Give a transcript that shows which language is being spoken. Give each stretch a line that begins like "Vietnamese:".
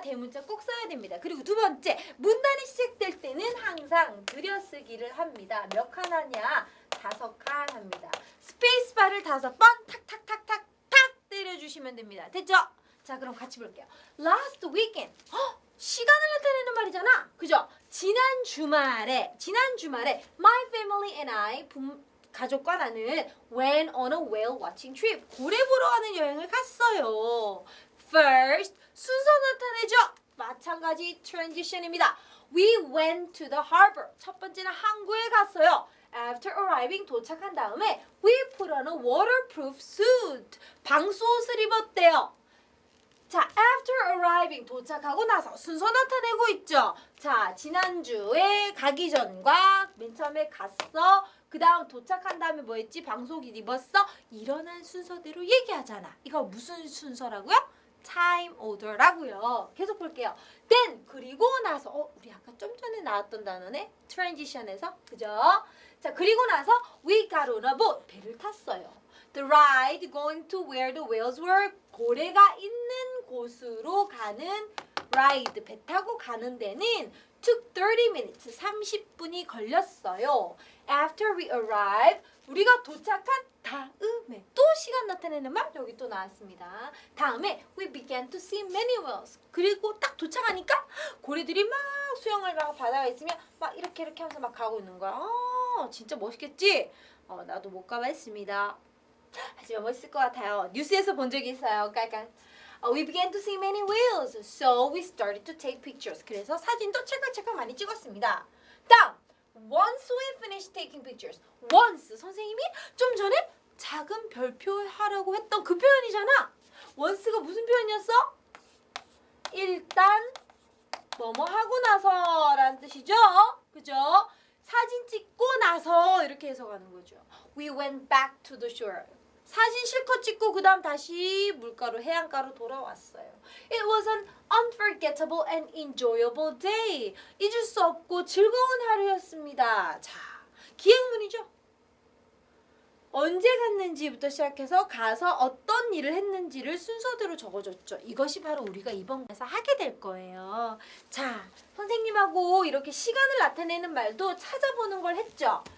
Korean: 대문자 꼭 써야 됩니다. 그리고 두 번째, 문단이 시작될 때는 항상 들여쓰기를 합니다. 몇 칸 하냐? 5칸 합니다. 스페이스바를 5번 탁탁탁탁탁 때려주시면 됩니다. 됐죠? 자, 그럼 같이 볼게요.
English: Last weekend.
Korean: 시간을 나타내는 말이잖아. 그죠? 지난 주말에
English: my family and I
Korean: 가족과 나는
English: went on a whale watching trip.
Korean: 고래 보러 가는 여행을 갔어요. First, 순서 나타내죠. 마찬가지 transition입니다.
English: We went to the harbor.
Korean: 첫 번째는 항구에 갔어요.
English: After arriving,
Korean: 도착한 다음에
English: we put on a waterproof suit.
Korean: 방수옷을 입었대요. 자,
English: after arriving
Korean: 도착하고 나서 순서 나타내고 있죠. 자, 지난주에 가기 전과 맨 처음에 갔어. 그 다음 도착한 다음에 뭐 했지? 방속옷 입었어. 일어난 순서대로 얘기하잖아. 이거 무슨 순서라고요? time order라고요. 계속 볼게요. then 그리고 나서 우리 아까 좀 전에 나왔던 단어네. transition에서 그죠? 자, 그리고 나서
English: we got on a boat.
Korean: 배를 탔어요.
English: The ride going to where the whales were.
Korean: 고래가 있는 곳으로 가는 ride. 배 타고 가는 데는
English: took 30 minutes.
Korean: 30분이 걸렸어요.
English: After we arrived.
Korean: 우리가 도착한 다음에 또 시간 나타내는 말 여기 또 나왔습니다. 다음에
English: we began to see many whales.
Korean: 그리고 딱 도착하니까 고래들이 막 수영을 막 바다에 있으면 막 이렇게 하면서 막 가고 있는 거야. 진짜 멋있겠지? 나도 못 가봤습니다. 하지만 멋있을 것 같아요. 뉴스에서 본 적이 있어요. 깔깔.
English: We began to see many whales. So we started to take pictures.
Korean: 그래서 사진도 찰칵찰칵 많이 찍었습니다. 다음.
English: Once we finished taking pictures.
Korean: Once 선생님이 좀 전에 작은 별표 하라고 했던 그 표현이잖아. once가 무슨 표현이었어? 일단 뭐뭐 하고 나서라는 뜻이죠. 그죠? 사진 찍고 나서 이렇게 해석하는 거죠.
English: We went back to the shore.
Korean: 사진 실컷 찍고 그 다음 다시 물가로 해안가로 돌아왔어요.
English: It was an unforgettable and enjoyable day.
Korean: 잊을 수 없고 즐거운 하루였습니다. 자, 기행문이죠. 언제 갔는지부터 시작해서 가서 어떤 일을 했는지를 순서대로 적어줬죠. 이것이 바로 우리가 이번 에서 하게 될 거예요. 자, 선생님하고 이렇게 시간을 나타내는 말도 찾아보는 걸 했죠.